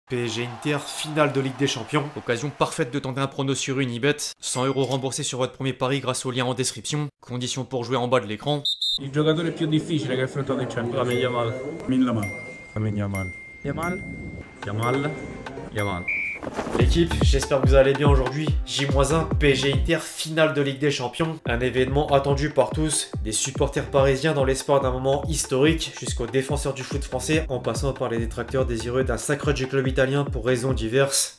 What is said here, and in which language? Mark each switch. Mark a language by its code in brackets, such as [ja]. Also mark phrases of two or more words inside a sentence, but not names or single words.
[fr] PSG Inter, finale de Ligue des Champions. Occasion parfaite de tenter un prono sur Unibet. 100 € remboursés sur votre premier pari grâce au lien en description. Conditions pour jouer en bas de l'écran. [it] Il giocatore più difficile che ha affrontato in Champions. Lamine Yamal. Lamine Yamal. Yamal. [fr] L'équipe, j'espère que vous allez bien aujourd'hui. J-1, PSG Inter, finale de Ligue des Champions. Un événement attendu par tous, des supporters parisiens dans l'espoir d'un moment historique, jusqu'aux défenseurs du foot français, en passant par les détracteurs désireux d'un sacre du club italien pour raisons diverses.